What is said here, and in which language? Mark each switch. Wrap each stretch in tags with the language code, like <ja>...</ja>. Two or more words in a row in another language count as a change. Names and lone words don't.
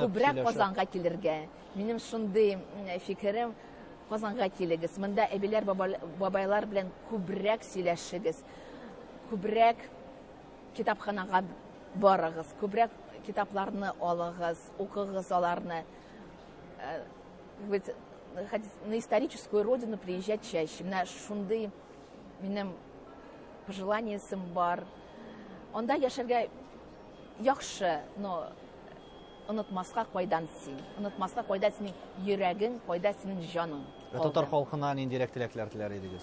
<tt>Күбрәк Казанга килергә. Минем шундый фикерем, Казанга килегез. Монда әбиләр, бабайлар белән күбрәк сөйләшегез. Күбрәк китапханага барыгыз. Күбрәк китапларны алыгыз, укыгыз аларны.</tt> <ru>Ведь на историческую родину приезжать чаще.</ru> <tt>Менә шундый минем пожеланиесем бар. Анда яшәргә яхшы, но онытмаска кайдан син. Онытмаска кайда синең йөрәгең, кайда синең җаның. Татар халкына ниндирәк теләкләр теләр идегез?</tt>